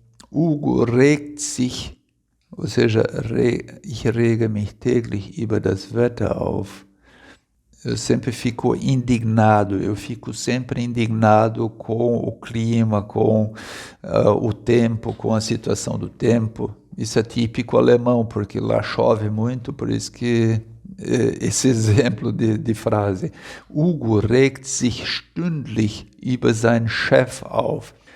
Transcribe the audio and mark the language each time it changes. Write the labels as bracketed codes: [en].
[de] Hugo regt sich, [pt] ou seja, [de] ich rege mich täglich über das Wetter auf. [pt] Eu sempre fico indignado, eu fico sempre indignado com o clima, com o tempo, com a situação do tempo. Isso é típico alemão, porque lá chove muito, por isso que esse exemplo de frase. [de] Hugo regt sich stündlich über seinen Chef auf.